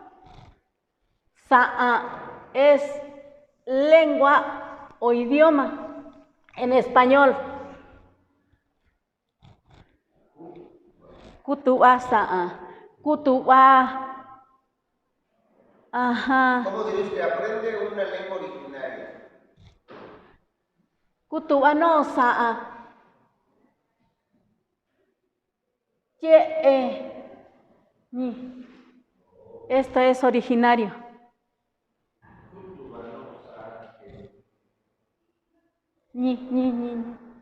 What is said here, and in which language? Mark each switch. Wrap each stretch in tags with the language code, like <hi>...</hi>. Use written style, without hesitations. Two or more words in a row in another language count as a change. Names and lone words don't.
<es>Sa'a es lengua o idioma en español.</es> <mix>Kutu'a sa'a. Kutu'a.</mix> <es>Ajá. ¿Cómo diría usted? Aprende una lengua originaria.</es> <mix>Kutu'a no sa'a. Ni.</mix> <es>Esto es originario. Ni.</es>